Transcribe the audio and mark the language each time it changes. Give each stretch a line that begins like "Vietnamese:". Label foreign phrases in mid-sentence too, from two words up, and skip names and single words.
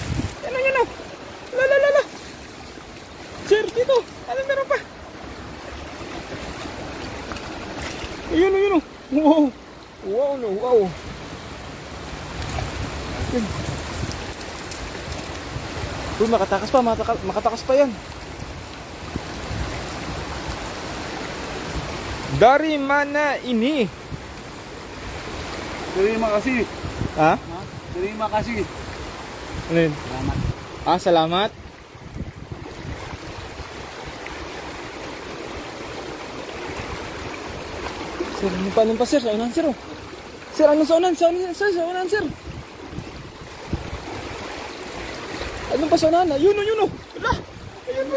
Filipino: La. Sir, dito. Ano meron pa? Yun. Wow. Uy, makatakas pa yan.
Indonesian: Dari mana ini? Terima kasih. Ha? Terima kasih.
Filipino: Ano yun? Salamat. Salamat. Sir, ano pa, sir? Sa unahan, sir, oh. Sir, ano sa unahan? Sa unahan, sir. Ano pa sa unahan? Yun, oh. Wala. Ayun pa.